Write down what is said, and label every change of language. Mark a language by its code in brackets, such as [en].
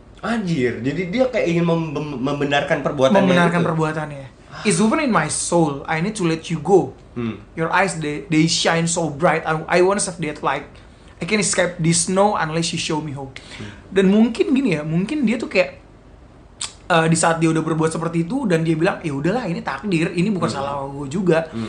[id] Anjir, jadi dia kayak ingin membenarkan perbuatannya. Membenarkan gitu. perbuatannya. [en] It's woven in my soul. I need to let you go. Your eyes, they shine so bright. I wanna save that light. I can escape this snow unless you show me hope. [id] Dan mungkin gini ya, mungkin dia tuh kayak di saat dia udah berbuat seperti itu dan dia bilang ya udahlah ini takdir, ini bukan salah gue juga.